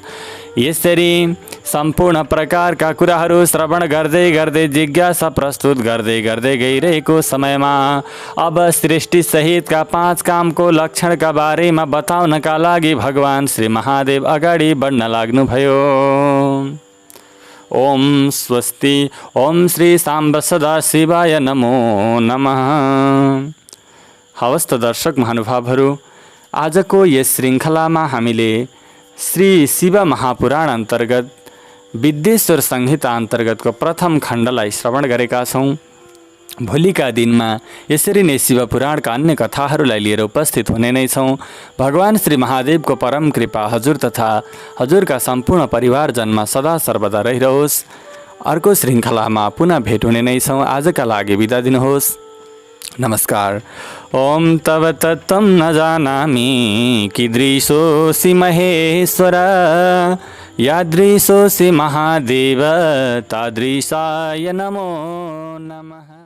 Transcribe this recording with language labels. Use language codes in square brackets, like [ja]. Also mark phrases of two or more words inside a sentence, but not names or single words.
[ne] यसरी सम्पूर्ण प्रकारका कुराहरू श्रवण गर्दै गर्दै जिज्ञासा प्रस्तुत गर्दै गर्दै गइरहेको समयमा अब सृष्टि सहितका 5 कामको लक्षणका बारेमा बताउनका लागि भगवान श्री महादेव अगाडि बढ्न लाग्नुभयो। [sa] ओम स्वस्ति। ओम श्री साम्ब सदा शिवाय नमो नमः। [ne] हवस् त दर्शक महानुभावहरू, आजको यस श्रृङ्खलामा हामीले श्री शिव महापुराण अन्तर्गत विद्येश्वर संहिता अन्तर्गतको प्रथम खण्डलाई श्रवण गरेका छौँ। भोलिका दिनमा यसरी नै शिव पुराणका अन्य कथाहरूलाई लिएर उपस्थित हुने नै छौँ। भगवान श्री महादेवको परम कृपा हजुर तथा हजुरका सम्पूर्ण परिवारजनमा सदा सर्वदा रहिरहोस्। अर्को श्रृङ्खलामा पुनः भेट हुने नै छौँ। आजका लागि बिदा दिनुहोस्। नमस्कार। [sa] ओम तव तत्त्वं न जानामि कीदृशोऽसि महेश्वर, यादृशोऽसि महादेव तादृशाय नमो नमः।